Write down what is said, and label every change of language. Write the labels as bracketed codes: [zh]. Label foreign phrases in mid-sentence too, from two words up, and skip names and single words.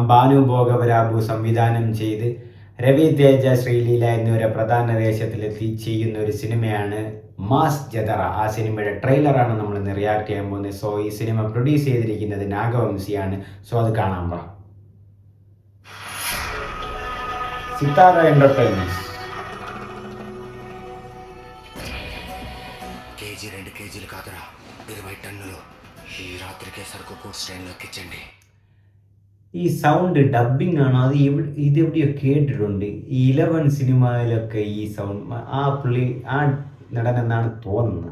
[ml] ബാനു ഭോഗവരാബു സംവിധാനം ചെയ്ത് രവി തേജ, ശ്രീലീല എന്നിവരെ പ്രധാന വേഷത്തിലെത്തി ചെയ്യുന്ന ഒരു സിനിമയാണ് മാസ് ജതറ. ആ സിനിമയുടെ ട്രെയിലറാണ് നമ്മൾ ഇന്ന് റിയാക്ട് ചെയ്യാൻ പോകുന്നത്. സോ ഈ സിനിമ പ്രൊഡ്യൂസ് ചെയ്തിരിക്കുന്നത് നാഗവംശിയാണ്. സോ അത് കാണാൻ വാ. സിത്താര എന്റർടൈൻമെന്റ്. [te] కేజీ 2 కేజీలు కాదురా 20 టన్నులు ఈ రాత్రికే సరుకు కోర్స్ ట్రైన్లో ఎక్కించండి. [ml] ഈ [en] sound dubbing [ml] ആണ്. അത് ഇതെവിടെയോ കേട്ടിട്ടുണ്ട്. ഈ 11 സിനിമയിലൊക്കെ ഈ സൗണ്ട് ആ പുള്ളി ആ നടൻ എന്നാണ് തോന്നുന്നത്.